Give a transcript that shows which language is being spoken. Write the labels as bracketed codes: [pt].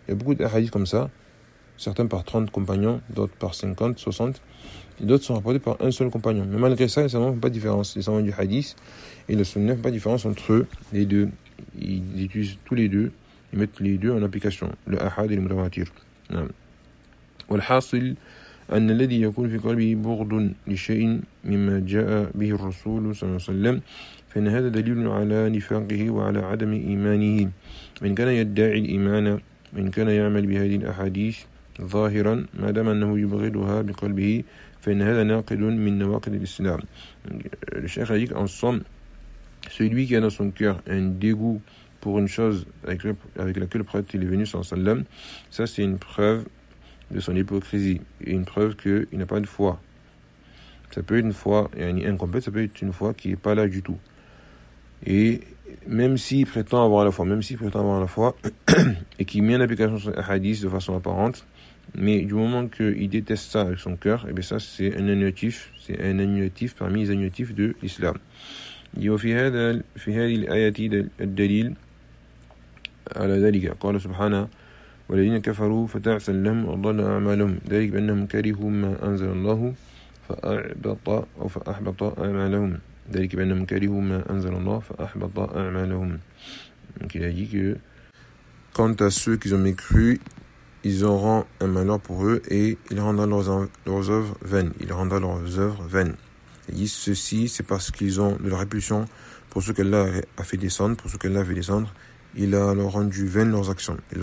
[fr] Il y a beaucoup d'ahadiths comme ça. Certains par 30 compagnons, d'autres par 50, 60. Et d'autres sont rapportés par un seul compagnon. Mais malgré ça, ils ne font pas de différence. Les savants du hadith et le sunnah ne font pas de différence entre eux, les deux. Ils utilisent tous les deux. Ils mettent les deux en application. Le ahad et le mutawatir. Wal-hasil. [ar] أن الذي يكون في قلبه بغض لشيء مما جاء به الرسول صلى الله عليه وسلم فإن هذا دليل على نفاقه وعلى عدم إيمانه من كان يدعي الإيمان من كان يعمل بهذه الأحاديث ظاهرا ما دام أنه يبغضها بقلبه فإن هذا ناقد من نواقض الإسلام. الشيخ يقول [fr] en somme, celui qui a dans son cœur un dégoût pour une chose avec laquelle le prophète est venu [ar] صلى الله عليه وسلم, [fr] ça c'est une preuve de son hypocrisie, et une preuve qu'il n'a pas de foi. Ça peut être une foi incomplète, ça peut être une foi qui n'est pas là du tout. Et même s'il prétend avoir la foi, et qu'il met en application son hadith de façon apparente, mais du moment qu'il déteste ça avec son cœur, et bien ça c'est un annulatif parmi les annulatifs de l'islam. Il dit [ar] « Fi hadhihi al-ayati ad-dalil ala dhalika » qala subhanahu والذين كفروا فتعس لهم وضل أعمالهم ذلك بأنهم كرهوا ما أنزل الله فأحبط أعمالهم ذلك بأنهم كرهوا ما أنزل الله فأحبط أعمالهم. [fr] Donc il a dit que quant à ceux qui ont mécru ils auront un malheur pour eux et ils rendront leurs œuvres vaines. Ils rendront leurs œuvres vaines. Ils disent ceci, c'est parce qu'ils ont de la répulsion pour ce qu'Allah a fait descendre, pour ce qu'Allah a fait descendre. Il a alors rendu vaines leurs actions.